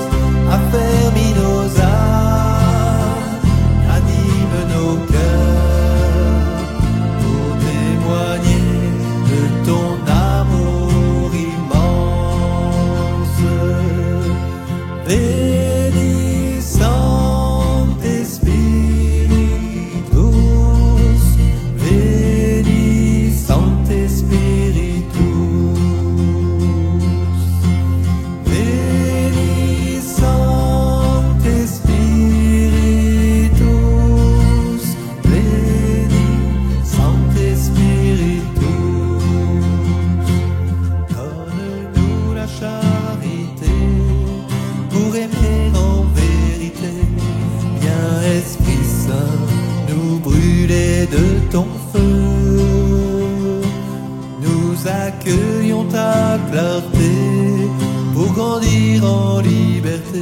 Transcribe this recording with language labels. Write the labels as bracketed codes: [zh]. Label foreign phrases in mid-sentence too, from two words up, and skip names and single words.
[fr] Affermis nos âmes, anime nos cœurs, pour témoigner de ton amour immense. [la] Bénis Sancte Spiritus, bénis Sancte Spiritus, bénis Sancte Spiritus, bénis Sancte Spiritus. [fr] Donne-nous la charité pour aimer en vérité. Viens Esprit Saint, nous brûler de ton feu. Nous accueillons ta clarté pour grandir en liberté.